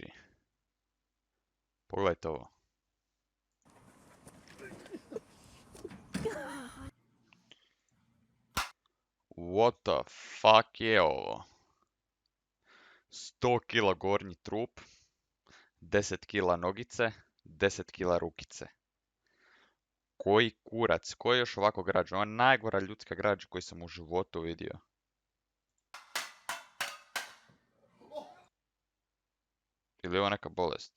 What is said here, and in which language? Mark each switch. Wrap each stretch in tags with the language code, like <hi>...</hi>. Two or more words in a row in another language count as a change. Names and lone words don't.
<bs>Pogledajte ovo.</bs> <en>What the fuck</en> <bs>je ovo? 100 kila gornji trup, 10 kila nogice, 10 kila rukice. Koji kurac, ko je još ovako građen? Ovo je najgora ljudska građa koju sam u životu vidio. Ili je ovo neka bolest?</bs>